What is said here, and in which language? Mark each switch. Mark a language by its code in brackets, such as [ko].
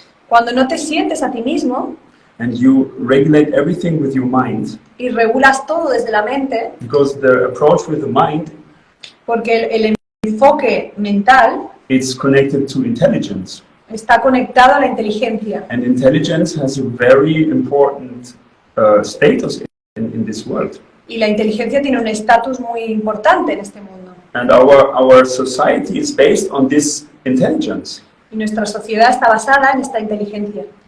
[es] Cuando no te sientes a ti mismo [en] and you regulate everything with your mind, [es] y regulas todo desde la mente, [en] because the approach with the mind, [es] porque el enfoque mental [en] it's connected to intelligence, [es] está conectado a la inteligencia. [en] and intelligence has a very important status in this world. [es] Y la inteligencia tiene un estatus muy importante en este mundo. [en] And our society is based on this intelligence. [es] Y nuestra sociedad está basada en esta inteligencia.